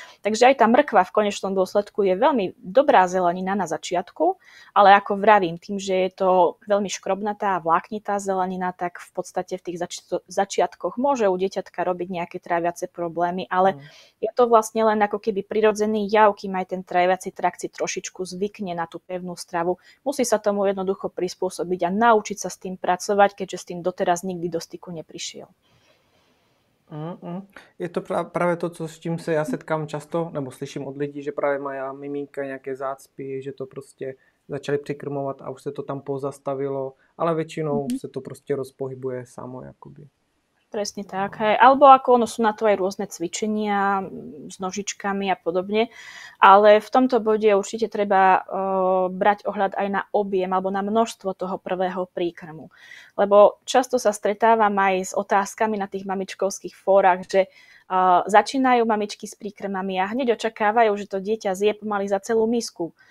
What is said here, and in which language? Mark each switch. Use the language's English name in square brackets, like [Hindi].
[Slovak] Takže aj tá mrkva v konečnom dôsledku je veľmi dobrá zelenina na začiatku, ale ako vravím, tým, že je to veľmi škrobnatá a vláknitá zelenina, tak v podstate v tých začiatkoch môže u dieťatka robiť nejaké tráviace problémy, ale je to vlastne len ako keby prirodzený jav, kým aj ten tráviaci trakt si trošičku zvykne na tú pevnú stravu. Musí sa tomu jednoducho prispôsobiť a naučiť sa s tým pracovať, keďže s tým doteraz nikdy do styku neprišiel. [Czech] Je to právě to, s čím se já setkám často, nebo slyším od lidí, že právě mají miminka nějaké zácpy, že to prostě začali přikrmovat a už se to tam pozastavilo, ale většinou se to prostě rozpohybuje samo jakoby. [Slovak] Presne tak. Hej. Alebo ako sú na to aj rôzne cvičenia s nožičkami a podobne. Ale v tomto bode určite treba brať ohľad aj na objem alebo na množstvo toho prvého príkrmu. Lebo často sa stretávam aj s otázkami na tých mamičkovských fórach, že začínajú mamičky s príkrmami a hneď očakávajú, že to dieťa zje pomaly za celú misku.